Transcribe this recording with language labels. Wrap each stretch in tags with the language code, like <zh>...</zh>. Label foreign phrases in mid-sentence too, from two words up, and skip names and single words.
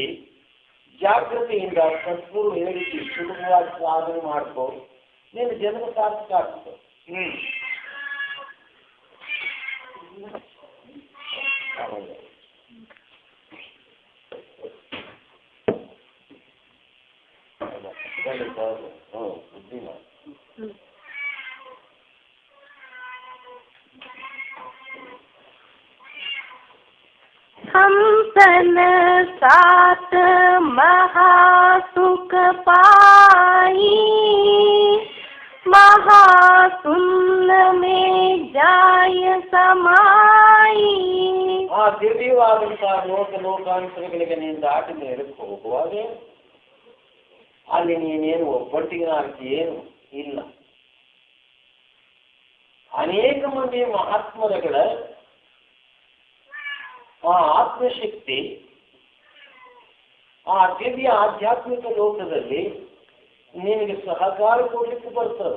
<kn>ಜಾಗೃತಿಯಿಂದ ಸದ್ಗುರು ಹೇಳಿಸಿ ಸುಲಭವಾಗಿ ಸಾಧನೆ ಮಾಡ್ಕೋ, ನೀನು ಜನ್ಮ ಸಾರ್ಥಕ ಆಗ್ತದೆ. ಬುದ್ಧಿಮ</kn> <hi>हम सन सात महासुख पाई, महाशून्य में जाय समाई.</hi> <kn>ಆ ದಿವ್ಯವಾದಂತಹ ಲೋಕಾಂತರಗಳಿಗೆ ನೀನು ದಾಟಿ ಮೇಲಕ್ಕೆ ಹೋಗುವಾಗ ಅಲ್ಲಿ ನೀನೇನು ಒಬ್ಬಟ್ಟಿಗೆ ಏನು ಇಲ್ಲ. ಅನೇಕ ಮಂದಿ ಮಹಾತ್ಮರಗಳ ಆ ಆತ್ಮಶಕ್ತಿ ಆ ದಿವ್ಯ ಆಧ್ಯಾತ್ಮಿಕ ಲೋಕದಲ್ಲಿ ನಿನಗೆ ಸಹಕಾರ ಕೊಡ್ಲಿಕ್ಕೆ ಬರ್ತದೆ.</kn>